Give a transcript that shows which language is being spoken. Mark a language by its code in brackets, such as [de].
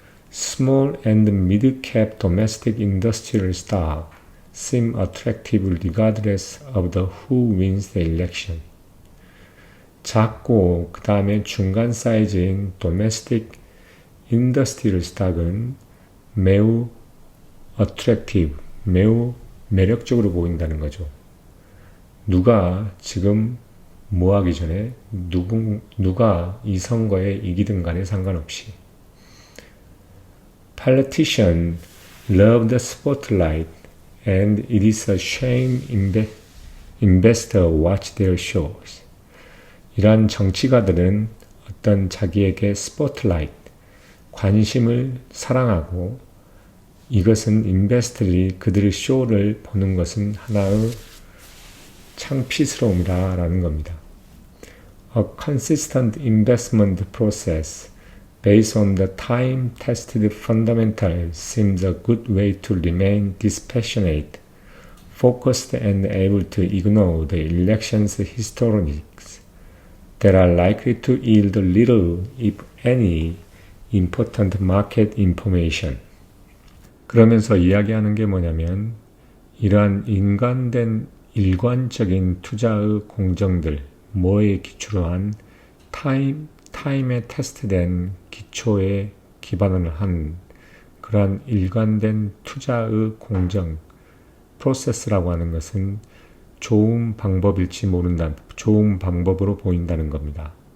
[en] Small and mid-cap domestic industrial stock seem attractive regardless of who wins the election. [ko] 작고 그 다음에 중간 사이즈인 [en] domestic industrial stock [ko] 은 매우 attractive, 매우 매력적으로 보인다는 거죠. 누가 지금 뭐 하기 전에 누가 이 선거에 이기든 간에 상관없이 [en] Politicians love the spotlight and it is a shame investors watch their shows. [ko] 이러한 정치가들은 어떤 자기에게 스포트라이트, 관심을 사랑하고 이것은 인베스터들이 그들의 쇼를 보는 것은 하나의 창피스러움이라는 겁니다. [en] A consistent investment process based on the time-tested fundamentals seems a good way to remain dispassionate, focused and able to ignore the election's historics that are likely to yield little, if any, important market information. [ko] 그러면서 이야기하는 게 뭐냐면 이러한 일관적인 투자의 공정들, 뭐에 기초로 한 타임에 테스트된 기초에 기반을 한 그러한 일관된 투자의 공정, 프로세스라고 하는 것은 좋은 방법일지 모른다, 좋은 방법으로 보인다는 겁니다.